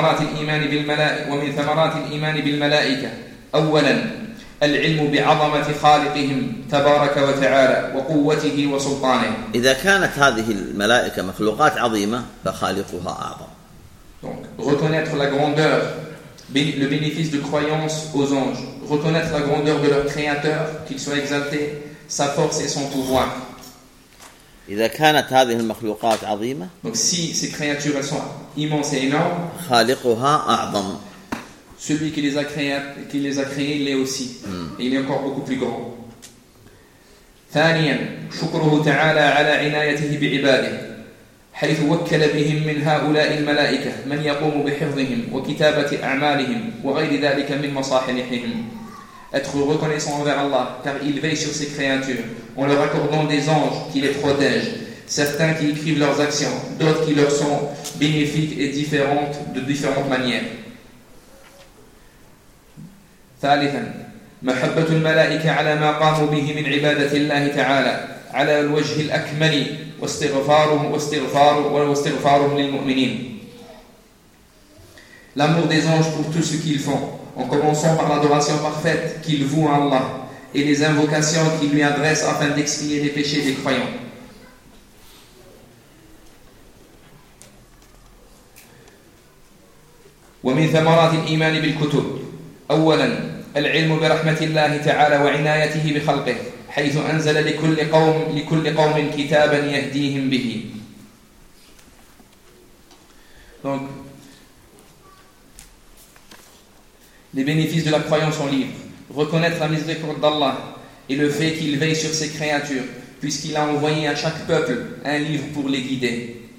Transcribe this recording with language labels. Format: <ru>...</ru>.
<ar>ومن ثمرات الإيمان بالملائكة أولا العلم بعظمة خالقهم تبارك وتعالى وقوته وسلطانه. إذا كانت هذه الملائكة مخلوقات عظيمة فخالقها أعظم.</ar> <fr>Donc reconnaître la grandeur, le bénéfice de croyance aux anges, reconnaître la grandeur de leur créateur, qu'il soit exalté, sa force et son pouvoir.</fr> <ar>إذا كانت هذه المخلوقات عظيمة.</ar> <fr>Donc si ces créatures elles sont immenses et énormes.</fr> <ar>خالقها أعظم.</ar> <fr>Celui qui les a créés, il est aussi. Et il est encore beaucoup plus grand.</fr> <ar>ثانيا شكره تعالى على عنايته بعباده حيث وكل بهم من هؤلاء الملائكة من يقوم بحفظهم وكتابة أعمالهم وغير ذلك من مصالحهم.</ar> <fr>Être reconnaissant envers Allah, car il veille sur ses créatures, en leur accordant des anges qui les protègent, certains qui écrivent leurs actions, d'autres qui leur sont bénéfiques et différentes de différentes manières.</fr> <ar>ثالثا محبة الملائكة على ما قاموا به من عبادة الله تعالى على الوجه الأكمل واستغفارهم للمؤمنين.</ar> <fr>L'amour des anges pour tout ce qu'ils font, en commençant par l'adoration parfaite qu'ils vouent à Allah et les invocations qu'ils lui adressent afin d'expier les péchés des croyants.</fr> <ar>ومن ثمرات الإيمان بالكتب أولا العلم برحمة الله تعالى وعنايته بخلقه حيث أنزل لكل قوم كتابا يهديهم به.</ar> <fr>Donc, les bénéfices de la croyance en livre, reconnaître la miséricorde d'Allah et le fait qu'il veille sur ses créatures, puisqu'il a envoyé à chaque peuple un livre pour les guider.</fr>